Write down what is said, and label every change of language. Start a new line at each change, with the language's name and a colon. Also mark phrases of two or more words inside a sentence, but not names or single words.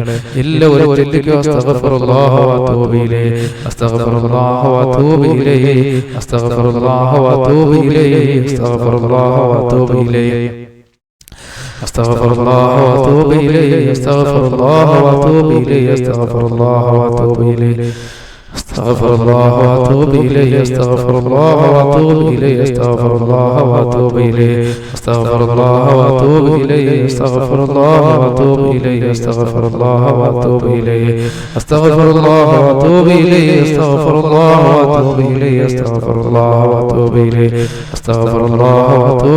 Malayalam: എല്ലാവരും ചൊല്ലിക്കോ.
Arabic: أستغفر الله وأتوب إليه، أستغفر الله وأتوب إليه، أستغفر الله وأتوب إليه، أستغفر الله وأتوب إليه، أستغفر الله وأتوب إليه، أستغفر الله وأتوب إليه، أستغفر الله وأتوب إليه, استغفر الله واتوب اليه، استغفر الله واتوب اليه، استغفر الله واتوب اليه، استغفر الله واتوب اليه، استغفر الله واتوب اليه، استغفر الله واتوب اليه، استغفر الله واتوب اليه، استغفر الله واتوب اليه، استغفر الله واتوب اليه، استغفر الله واتوب